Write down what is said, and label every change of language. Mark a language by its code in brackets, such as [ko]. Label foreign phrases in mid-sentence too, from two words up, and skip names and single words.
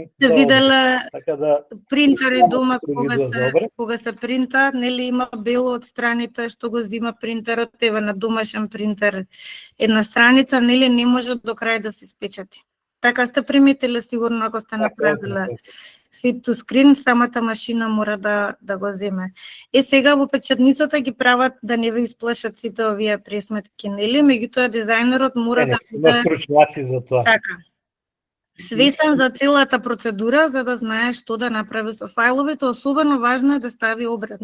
[mk] за виделе така принтери дома кога се принта, нели има бело од страните што го зима принтерот, ева на домашен принтер една страница, нели не може до крај да се спечати. Така сте приметиле сигурно ако сте направиле [en] fit to screen, [mk] самата машина мора да го земе. Сега во печатницата ги прават да не ве исплашат сите овие пресметки, нели? Меѓутоа дизајнерот мора да биде стручњаци за тоа. Така. Свесен за целата процедура за да знае што да направи со фајловите, особено важно е да стави образ.